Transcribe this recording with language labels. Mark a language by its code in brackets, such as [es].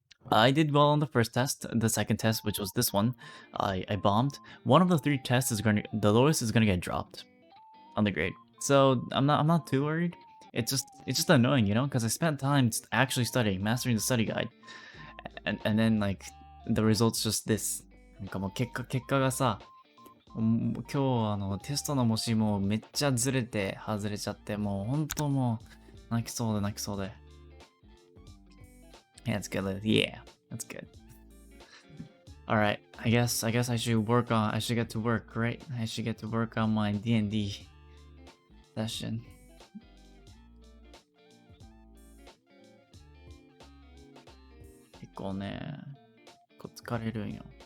[en] I did well on the first test. The second test, which was this one, I bombed. One of the 3 tests is the lowest is gonna get dropped on the grade. So I'm not too worried. It's just annoying, you know, because I spent time actually studying, mastering the study guide, and then like the results just this. [ja] なんかもう結果がさ、今日テストの模試もめっちゃずれて外れちゃって、もう本当もう泣きそうで。 [en] Yeah, that's good. Yeah, that's good. All right, I guess I should get to work, right? I should get to work on my D&D session. [ja] 結構ね、疲れるんよ。